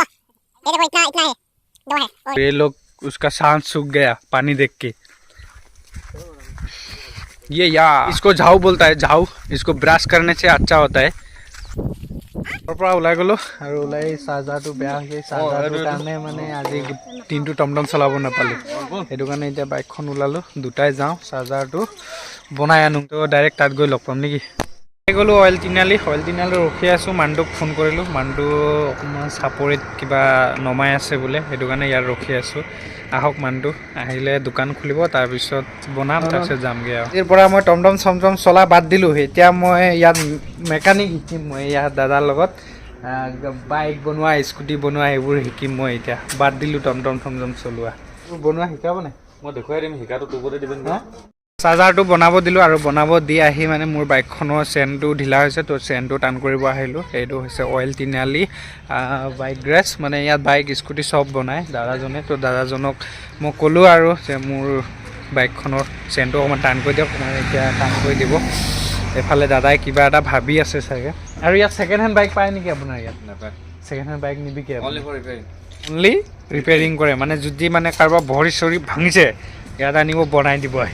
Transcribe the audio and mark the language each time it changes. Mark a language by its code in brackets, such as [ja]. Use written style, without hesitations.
[hi] ये देखो इतना इतना है, दो है। और ये लोग उसका सांस सूख गया पानी देख के। ये इसको झाऊ बोलता है, झाऊ। इसको ब्रश करने से अच्छा होता है। [as] পৰা ওলাই গ'লোঁ আৰু ওলাই চাৰ্জাৰটো বেয়া হৈছে। চাৰ্জাৰটোৰ কাৰণে মানে আজি দিনটো টমটম চলাব নাপালোঁ। সেইটো কাৰণে এতিয়া বাইকখন ওলালোঁ, দুটাই যাওঁ চাৰ্জাৰটো বনাই আনো। তো ডাইৰেক্ট তাত গৈ লগ পাম নেকি? গ'লোঁ অইল তিনিআলি ৰখি আছোঁ। মানুহটোক ফোন কৰিলোঁ। মানুহটো অকণমান চাপৰিত কিবা নমাই আছে বোলে, সেইটো কাৰণে ইয়াত ৰখি আছোঁ। আহক মানুহটো, আহিলে দোকান খুলিব, তাৰপিছত বনাম, তাৰপিছত যামগৈ আৰু। ইয়াৰ পৰা মই টমটম চমটম চলা বাদ দিলোঁ। এতিয়া মই ইয়াত মেকানিক শিকিম। মই ইয়াত দাদাৰ লগত বাইক বনোৱা, স্কুটি বনোৱা এইবোৰ শিকিম। মই এতিয়া বাদ দিলোঁ টমটম চমটম চলোৱা। বনোৱা শিকাব নাই? মই দেখুৱাই দিম, শিকাটো তোকতে দিবেন। চাৰ্জাৰটো বনাব দিলোঁ আৰু বনাব দি আহি মানে মোৰ বাইকখনৰ চেইনটো ঢিলা হৈছে, তো চেইনটো টান কৰিব আহিলোঁ। এইটো হৈছে অইল তিনিআলি বাইক গ্ৰেছ। মানে ইয়াত বাইক স্কুটি চব বনায় দাদাজনে। তো দাদাজনক মই ক'লোঁ আৰু যে মোৰ বাইকখনৰ চেইনটো অকণমান টান কৰি দিয়ক। মানে এতিয়া টান কৰি দিব। এফালে দাদাই কিবা এটা ভাবি আছে চাগে। আৰু ইয়াত ছেকেণ্ড হেণ্ড বাইক পায় নেকি আপোনাৰ ইয়াত? নাপায়। Second hand bike নিবিকে? Only repairing কৰে। মানে যদি মানে কাৰোবাৰ ভৰি চৰি ভাঙিছে ইয়াত আনিব, বনাই দিব।